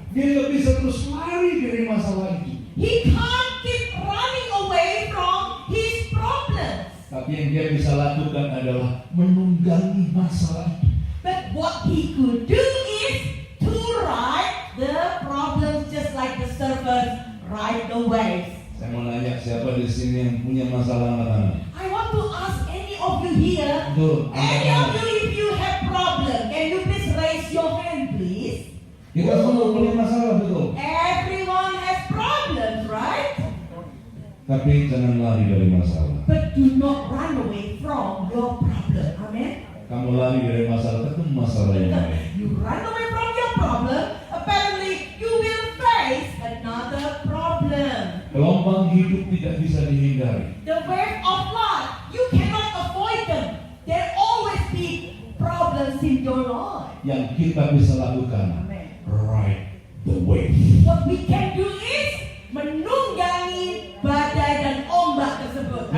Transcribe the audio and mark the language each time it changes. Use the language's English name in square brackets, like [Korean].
[Indonesian] Dia nggak bisa terus lari dari masalah itu. [English] He can't keep running away from his problems. [Indonesian] Tapi yang dia bisa lakukan adalah menunggangi masalah itu. [English] But what he could do is to ride the problems just like the surfers ride the waves. [Indonesian] Saya mau nanya siapa di sini yang punya masalah angkat tangan? [English] I want to ask any of you here, [Indonesian] Tuh, angkat [English] any of [Indonesian] tangan. [English] you if you have problem, can you please raise your hand please? [Indonesian] Kita semua punya masalah, betul. [English] Everyone has problems, right? [Indonesian] Tapi jangan lari dari masalah. [English] But do not run away from your problem. Amen. [Indonesian] Kamu lari dari masalah, ketemu masalah yang lain. [English] You run away from your problem, apparently you will face another problem. [Indonesian] Gelombang hidup tidak bisa dihindari. [English] The wave of life, you cannot avoid them. There always be problems in your life. [Indonesian] Yang kita bisa lakukan, [English] Amen. ride the wave. What we can do is [Indonesian] menunggangi badai dan ombak tersebut.